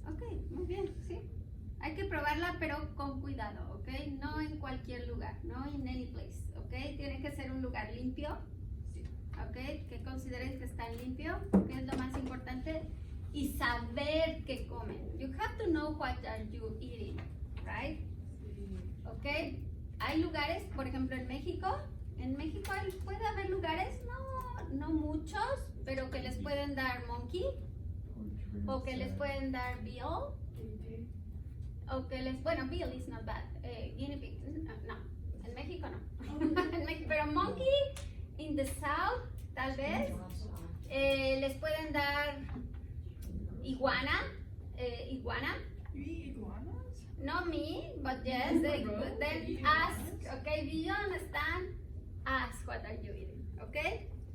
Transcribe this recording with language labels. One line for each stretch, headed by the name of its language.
Spanish: Ok, muy bien, sí. Hay que probarla, pero con cuidado, ¿ok? No en cualquier lugar,
English: no in any place,
Spanish: ¿ok? Tiene que ser un lugar limpio, Sí. ¿ok? Que consideres que está limpio, que es lo más importante, y saber qué comen.
English: You have to know what are you eating, right?
Spanish: Sí. ¿Ok? Hay lugares, por ejemplo, en México puede haber lugares, no muchos, pero que les pueden dar monkey, o que les pueden dar veal, o que bueno,
English: veal is not bad, guinea pig,
Spanish: no, en México no, en México, pero
English: monkey in the south,
Spanish: tal vez, les pueden dar iguana,
English: You eat iguanas? not me, but yes, then ask, okay, do you understand? Ask what are you eating, okay?